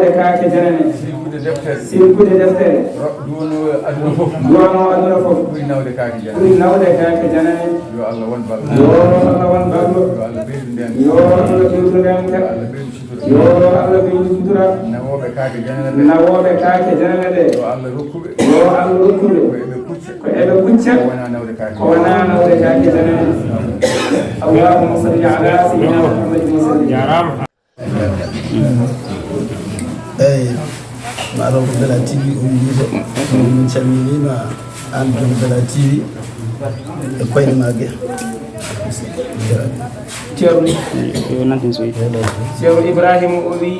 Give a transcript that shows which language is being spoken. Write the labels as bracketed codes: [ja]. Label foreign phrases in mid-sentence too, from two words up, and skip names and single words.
[ff] kaake janene silkude deftere duwano aduna fof ɓuri nawde kaake janene yo Allah won ballo yo Allah ɓeydu ndenka yo Allah ɓeydu sutura nawoɓe kaake janene ɗe yo Allah rokkuɓe ko eɓe kucca ko wona nawde kaake janene [ar] اللهم صل على سيدنا محمد وسلم [ff] eyyi maɗo ko Bella TV o wiito min calminima an joom Bella TV e koyne ma ge ceerno Ibrahima o wi